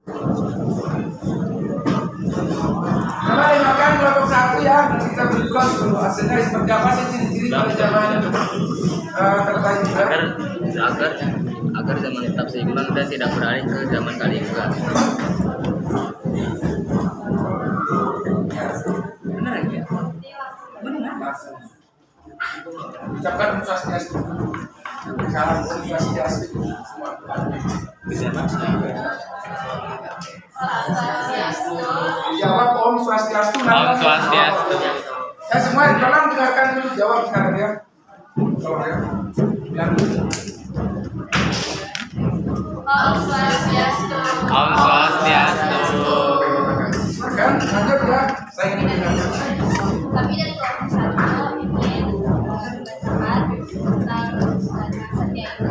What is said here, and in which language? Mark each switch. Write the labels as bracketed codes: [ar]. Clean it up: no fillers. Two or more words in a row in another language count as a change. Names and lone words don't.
[id] Coba dimakan kelompok satu ya, kita berikan dulu hasilnya seperti apa sih ciri-ciri pada zaman terbaik juga. Agar zaman tetap seimbang dan tidak beralih ke zaman Kaliyuga. Benar ya? Benar. Ucapkan [sa] Om Swastiastu. [id] Salam [sa] Om Swastiastu [id] semua. Jawab [sa] Om Swastiastu. Om Swastiastu. [id] Ya semua tolong dengarkan dulu jawab sekarang ya. Tolong ya. Bilang dulu. [sa] Om Swastiastu. Om Swastiastu. [id] Kan lanjut ya. Saya ingin mendengarkan. Kami dari kelompok satu ingin membacakan tentang Satya Yuga.